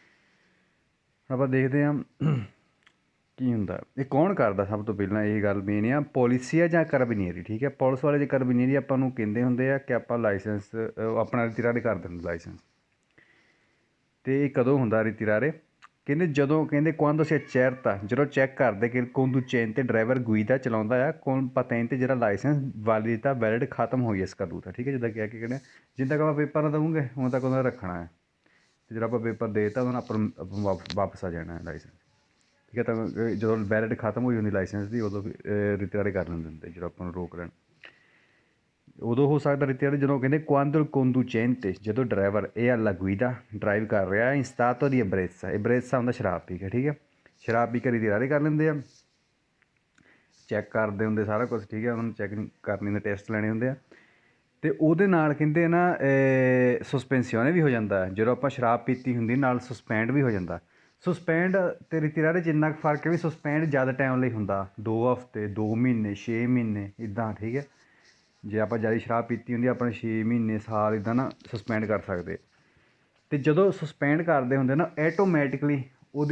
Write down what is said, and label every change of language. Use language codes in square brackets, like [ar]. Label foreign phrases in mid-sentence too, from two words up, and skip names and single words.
[pa] ਆਪਾਂ ਦੇਖਦੇ ਹਾਂ ਕੀ ਹੁੰਦਾ, ਇਹ ਕੌਣ ਕਰਦਾ, ਸਭ ਤੋਂ ਪਹਿਲਾਂ ਇਹ ਗੱਲ ਮੇਨ ਆ, ਪੋਲੀਸੀਆ ਜਾਂ ਕਰਬੀਨੀਅਰੀ, ਠੀਕ ਹੈ, ਪੁਲਿਸ ਵਾਲੇ ਜੇ ਕਰਬੀਨੀਅਰੀ ਆਪਾਂ ਨੂੰ ਕਹਿੰਦੇ ਹੁੰਦੇ ਆ ਕਿ ਆਪਾਂ ਲਾਇਸੈਂਸ ਆਪਣਾ ਰਿਤਿਰਾਰੇ ਕਰ ਦਿੰਦੇ ਲਾਇਸੈਂਸ, ਅਤੇ ਇਹ ਕਦੋਂ ਹੁੰਦਾ ਰਿਤਿਰਾਰੇ, ਕਹਿੰਦੇ ਜਦੋਂ ਕਹਿੰਦੇ [it] quando si accerta [pa] ਜਦੋਂ ਚੈੱਕ ਕਰਦੇ ਕਿ conducente ਡਰਾਈਵਰ ਗੁਈਦਾ ਚਲਾਉਂਦਾ ਆ [it] con patente [pa] ਜਿਹੜਾ ਲਾਇਸੈਂਸ ਵੈਲਿਡਿਟà ਵੈਲਿਡ ਖਤਮ ਹੋਈ ਇਸ caduta ਠੀਕ ਹੈ ਜਿੱਦਾਂ ਕਿਹਾ ਕਿ ਕਹਿੰਦੇ ਜਿੰਨ ਤੱਕ ਆਪਾਂ ਪੇਪਰ ਨਾ ਦਵਾਂਗੇ ਉਦੋਂ ਤੱਕ ਉਹਨਾਂ ਰੱਖਣਾ ਹੈ ਅਤੇ ਜਦੋਂ ਆਪਾਂ ਪੇਪਰ ਦੇ ਦਿੱਤਾ ਉਹਨਾਂ ਆਪਾਂ ਵਾਪਸ ਆ ਜਾਣਾ ਹੈ ਲਾਇਸੈਂਸ ਠੀਕ ਹੈ। ਤਾਂ ਜਦੋਂ ਵੈਲਿਡ ਖਤਮ ਹੋਈ ਹੁੰਦੀ ਲਾਇਸੈਂਸ ਦੀ ਉਦੋਂ ਰਿਟਾਇਰ ਕਰ ਲੈਂਦੇ ਹੁੰਦੇ ਜਦੋਂ ਆਪਾਂ ਨੂੰ ਰੋਕ ਲੈਣ ਉਦੋਂ ਹੋ ਸਕਦਾ ਰਿਟਾਇਰ ਜਦੋਂ ਕਹਿੰਦੇ [it] quando il conducente [pa] ਜਦੋਂ ਡਰਾਈਵਰ ਇਹ [it] alla guida [pa] ਡਰਾਈਵ ਕਰ ਰਿਹਾ [it] in stato di ebbrezza ebbrezza [pa] ਹੁੰਦਾ ਸ਼ਰਾਬ ਪੀ ਕੇ ਠੀਕ ਹੈ ਸ਼ਰਾਬ ਪੀ ਕੇ ਰਿਟਾਇਰ ਕਰ ਲੈਂਦੇ ਆ ਚੈੱਕ ਕਰਦੇ ਹੁੰਦੇ ਸਾਰਾ ਕੁਛ ਠੀਕ ਹੈ ਉਹਨਾਂ ਨੂੰ ਚੈੱਕ ਕਰਨੀ ਹੁੰਦੇ ਟੈਸਟ ਲੈਣੇ ਹੁੰਦੇ ਆ ਅਤੇ ਉਹਦੇ ਨਾਲ ਕਹਿੰਦੇ ਨਾ ਸਸਪੈਂਸੀਓਨੇ ਵੀ ਹੋ ਜਾਂਦਾ ਜਦੋਂ ਆਪਾਂ ਸ਼ਰਾਬ ਪੀਤੀ ਹੁੰਦੀ ਨਾਲ ਸਸਪੈਂਡ ਵੀ ਹੋ ਜਾਂਦਾ ਸਸਪੈਂਡ ਅਤੇ ਰਿਟਾਇਰ 'ਚ ਇੰਨਾ ਕੁ ਫਰਕ ਹੈ ਵੀ ਸਸਪੈਂਡ ਜ਼ਿਆਦਾ ਟਾਈਮ ਲਈ ਹੁੰਦਾ 2 ਹਫ਼ਤੇ 2 ਮਹੀਨੇ 6 ਮਹੀਨੇ ਇੱਦਾਂ ਠੀਕ ਹੈ ਜੇ ਆਪਾਂ ਜ਼ਿਆਦਾ ਸ਼ਰਾਬ ਪੀਤੀ ਹੁੰਦੀ ਆਪਾਂ 6 ਮਹੀਨੇ ਸਾਲ ਇੱਦਾਂ ਨਾ ਸਸਪੈਂਡ ਕਰ ਸਕਦੇ ਅਤੇ ਜਦੋਂ ਸਸਪੈਂਡ ਕਰਦੇ ਹੁੰਦੇ ਨਾ ਐਟੋਮੈਟਿਕਲੀ ਉਹਦੇ